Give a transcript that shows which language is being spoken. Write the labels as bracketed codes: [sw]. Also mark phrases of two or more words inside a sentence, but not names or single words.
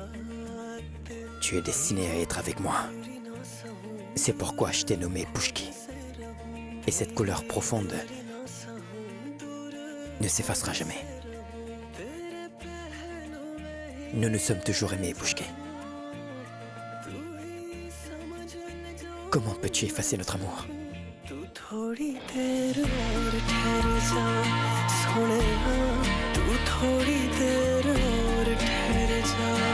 [fr] Tu es destiné à être avec moi. C'est pourquoi je t'ai nommé Pushki. Et cette couleur profonde ne s'effacera jamais. Nous nous sommes toujours aimés, Pushki. Comment peux-tu effacer notre amour? [hi] तू थोड़ी देर और ठहर जा सोनेहा तू थोड़ी देर और ठहर जा